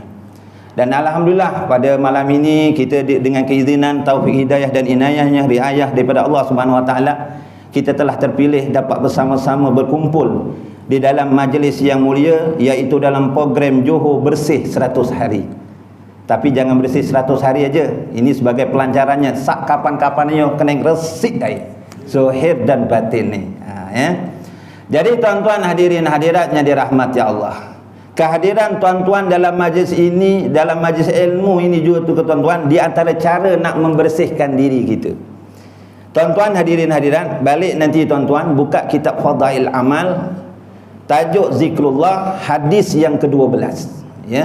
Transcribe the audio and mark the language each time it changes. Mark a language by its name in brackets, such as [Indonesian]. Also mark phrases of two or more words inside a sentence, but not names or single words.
[Malay] Dan alhamdulillah pada malam ini kita dengan keizinan, taufik, hidayah dan inayahnya, riayah daripada Allah [Arabic] سبحانه وتعالى, [Malay] kita telah terpilih dapat bersama-sama berkumpul di dalam majlis yang mulia, iaitu dalam program Johor Bersih 100 hari. Tapi jangan bersih 100 hari aja. Ini sebagai pelancarannya. [Javanese] Sak kapan-kapannya kena resik dai. [Malay] Zahir dan batin ni. Ya. Jadi tuan-tuan hadirin hadiratnya dirahmati Allah, kehadiran tuan-tuan dalam majlis ini, dalam majlis ilmu ini juga tu tuan-tuan, di antara cara nak membersihkan diri kita. Tuan-tuan hadirin hadirat, balik nanti tuan-tuan buka kitab Fadail Amal, tajuk zikrullah, hadis yang ke-12 ya.